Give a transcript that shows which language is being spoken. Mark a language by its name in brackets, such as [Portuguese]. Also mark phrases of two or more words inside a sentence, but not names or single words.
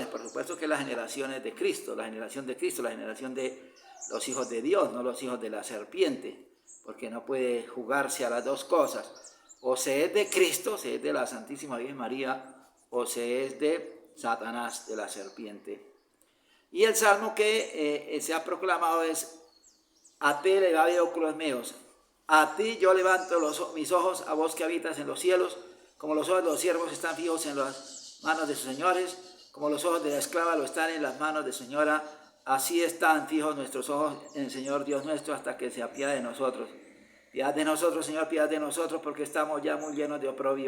[Spanish] Por supuesto que las generaciones de Cristo, la generación de Cristo, la generación de los hijos de Dios, no los hijos de la serpiente, porque no puede jugarse a las dos cosas. O se es de Cristo, se es de la Santísima Virgen María, o se es de Satanás, de la serpiente. Y el salmo que se ha proclamado es: [Latin] a te levavi oculos meos. [Spanish] A ti yo levanto mis ojos, a vos que habitas en los cielos, como los ojos de los siervos están fijos en las manos de sus señores, como los ojos de la esclava lo están en las manos de su señora, así están fijos nuestros ojos en el Señor Dios nuestro hasta que se apiade de nosotros. Piedad de nosotros, Señor, piedad de nosotros, porque estamos ya muy llenos de oprobio.